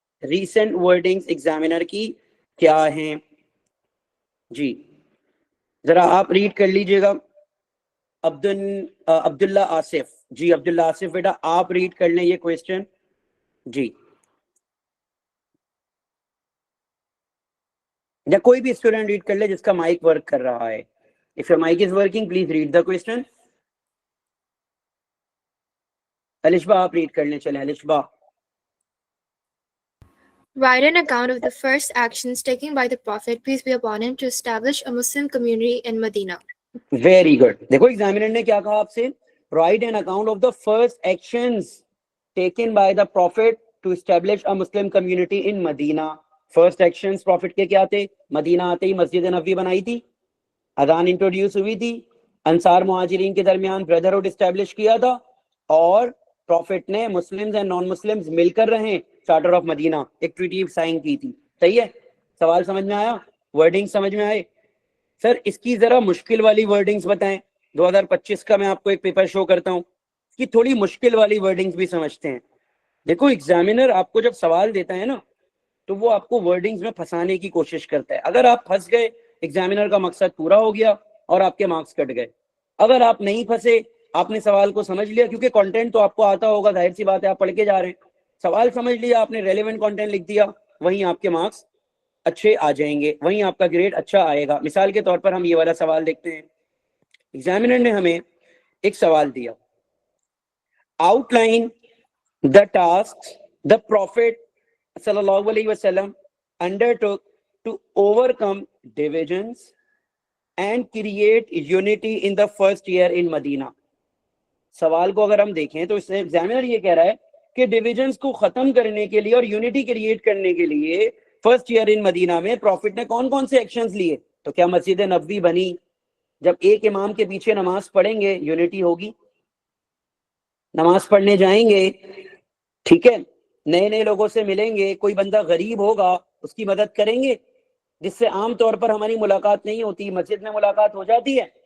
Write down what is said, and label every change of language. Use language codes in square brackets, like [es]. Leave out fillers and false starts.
[ur] Recent wordings examiner کی کیا ہیں جی؟ ذرا آپ ریڈ کر لیجئے گا. عبداللہ آصف, جی عبداللہ آصف بیٹا آپ ریڈ کر لیں یہ کویسچن جی, یا کوئی بھی اسٹوڈنٹ ریڈ کر لے جس کا مائک ورک کر رہا ہے. [en] If your mic is working, please read the question. [ur] Alshaba آپ ریڈ کر لیں, چلیں Alshaba. [en] Write an account of the first actions taken by the Prophet, peace be upon him, to establish a Muslim community in Medina. Very good. [ur] دیکھو examiner نے کیا کہا آپ سے, [en] write an account of the first actions taken by the Prophet to establish a Muslim community in Medina. [ur] First actions profit کے کیا تھے؟ مدینہ آتے ہی مسجد نبوی بنائی تھی, اذان انٹروڈیوس ہوئی تھی, انصار مہاجرین کے درمیان بردرہڈ اسٹیبلش کیا تھا, اور پروفٹ نے [en] Muslims and non Muslims [ur] مل کر رہیں, چارٹر آف مدینہ ایک ٹریٹی سائن کی تھی. صحیح ہے, سوال سمجھ میں آیا؟ ورڈنگ سمجھ میں آئے؟ سر اس کی ذرا مشکل والی ورڈنگز بتائیں. 2025 کا میں آپ کو ایک پیپر شو کرتا ہوں, اس کی تھوڑی مشکل والی ورڈنگز بھی سمجھتے ہیں. دیکھو ایگزامینر آپ کو جب سوال دیتا ہے نا تو وہ آپ کو ورڈنگز میں پھنسانے کی کوشش کرتا ہے. اگر آپ پھنس گئے, ایگزامینر کا مقصد پورا ہو گیا اور آپ کے مارکس کٹ گئے. اگر آپ نہیں پھنسے, آپ نے سوال کو سمجھ لیا, کیونکہ کنٹینٹ تو آپ کو آتا ہوگا, ظاہر سی بات ہے آپ پڑھ کے جا رہے ہیں, سوال سمجھ لیا آپ نے, ریلیونٹ کنٹینٹ لکھ دیا, وہیں آپ کے مارکس اچھے آ جائیں گے, وہیں آپ کا گریڈ اچھا آئے گا. مثال کے طور پر ہم یہ والا سوال دیکھتے ہیں. ایگزامینر نے ہمیں ایک سوال دیا, [en] Outline the tasks the prophet sallallahu alaihi wasallam undertook to overcome divisions and create unity in the first year in Medina. [ur] سوال کو اگر ہم دیکھیں تو اس سے ایگزامینر یہ کہہ رہا ہے کہ ڈویژنز کو ختم کرنے کے لیے اور یونٹی کریٹ کرنے کے لیے فرسٹ ایئر ان مدینہ میں پروفٹ نے کون کون سے ایکشنز لیے. تو کیا مسجد نبوی بنی؟ جب ایک امام کے پیچھے نماز پڑھیں گے یونٹی ہوگی, نماز پڑھنے جائیں گے, ٹھیک ہے, نئے نئے لوگوں سے ملیں گے, کوئی بندہ غریب ہوگا اس کی مدد کریں گے, جس سے عام طور پر ہماری ملاقات نہیں ہوتی, مسجد میں ملاقات ہو جاتی ہے.